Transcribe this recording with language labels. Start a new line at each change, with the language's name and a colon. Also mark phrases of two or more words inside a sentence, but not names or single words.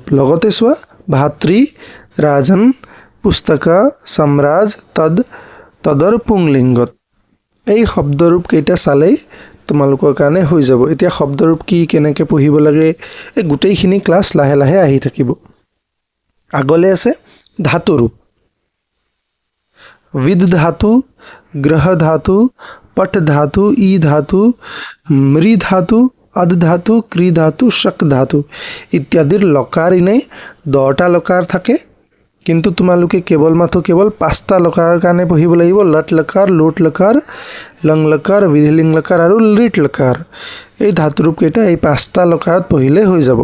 Assamese: লগতে চোৱা ভাতৃ, ৰাজন, পুস্তক, সম্ৰাজ, তদৰ পুংলিংগত। এই শব্দৰূপ কেইটা চালেই তোমালোকৰ কাৰণে হৈ যাব। এতিয়া শব্দৰূপ কি, কেনেকৈ পঢ়িব লাগে, এই গোটেইখিনি ক্লাছ লাহে লাহে আহি থাকিব। আগলৈ আছে ধাতুৰূপ,
Sanskrit: विद धातु, ग्रह धातु, पट धातु, ई धातु, मृ धातु, अध धातु, क्री धातु, शक धातु
Assamese: ইত্যাদিৰ লকাৰ ইনে 10টা লকাৰ থাকে, কিন্তু তোমালোকে কেৱল 5টা লকাৰৰ কাৰণে পঢ়িব লাগিব। লট লকাৰ, লোট লকাৰ, লং লকাৰ, বিধিলিং লকাৰ আৰু লিট লকাৰ। এই ধাতুৰূপ কেইটা এই 5টা লকাৰত পঢ়িলে হৈ যাব।